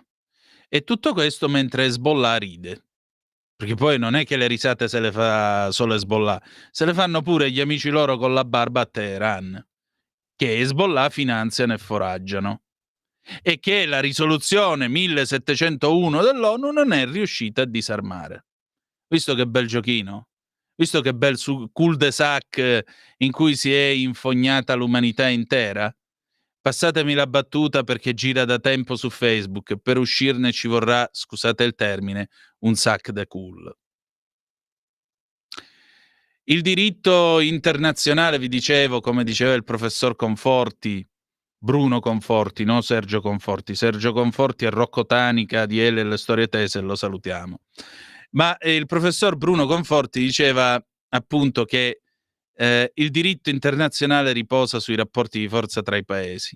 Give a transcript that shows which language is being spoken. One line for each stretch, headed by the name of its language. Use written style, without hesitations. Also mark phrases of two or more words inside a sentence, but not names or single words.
Italian: E tutto questo mentre Hezbollah ride. Perché poi non è che le risate se le fa solo Hezbollah, se le fanno pure gli amici loro con la barba a Teheran, che Hezbollah finanziano e foraggiano, e che la risoluzione 1701 dell'ONU non è riuscita a disarmare. Visto che bel giochino? Visto che bel
French: cul-de-sac
Italian: in cui si è infognata l'umanità intera? Passatemi la battuta perché gira da tempo su Facebook, per uscirne ci vorrà, scusate il termine,
French: un sac de cool.
Italian: Il diritto internazionale, vi dicevo, come diceva il professor Conforti, Bruno Conforti, no Sergio Conforti. Sergio Conforti è Rocco Tanica di Ele e le storie tese, lo salutiamo. Ma il professor Bruno Conforti diceva appunto che il diritto internazionale riposa sui rapporti di forza tra i paesi.